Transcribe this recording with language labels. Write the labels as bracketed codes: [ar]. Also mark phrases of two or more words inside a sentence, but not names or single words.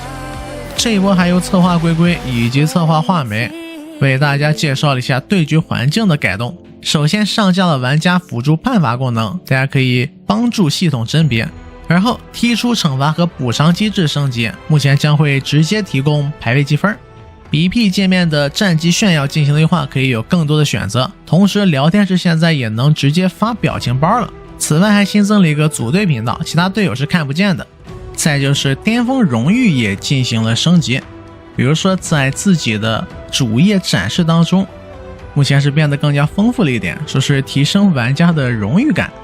[zh] 這一波還有策劃龜龜以及策劃畫眉為大家介紹了一下對局環境的改動。首先上架了玩家輔助判罰功能，大家可以幫助系統甄別。而後踢出懲罰和補償機制升級，目前將會直接提供排位積分。BP 界面的戰績炫耀進行了優化，可以有更多的選擇，同時聊天室現在也能直接發表情包了。此外還新增了一個組隊頻道，其他隊友是看不見的。再就是巔峰榮譽也進行了升級，比如說在自己的主頁展示當中， 目前是變得更加豐富了一點，說是提升玩家的榮譽感。